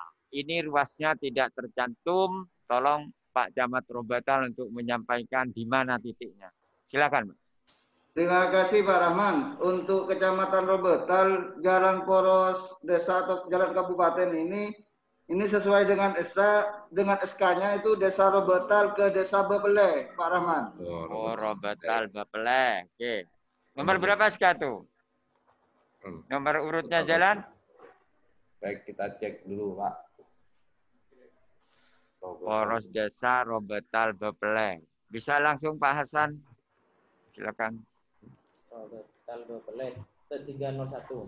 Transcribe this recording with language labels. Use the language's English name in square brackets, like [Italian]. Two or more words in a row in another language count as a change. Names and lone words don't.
[Indonesian] Ini ruasnya tidak tercantum. Tolong Pak Camat Robatal untuk menyampaikan di mana titiknya. Silakan, Pak. Terima kasih Pak Rahman. Untuk Kecamatan Robetal, jalan poros desa atau jalan kabupaten ini sesuai dengan SK-nya itu Desa Robetal ke Desa Bapele, Pak Rahman. Oh, Robetal Bapele. Oke. Nomor berapa SK tuh? Nomor urutnya jalan? Baik, kita cek dulu, Pak. Poros Desa Robetal Bapele. Bisa langsung Pak Hasan? Silakan. Robetal Bapele 301.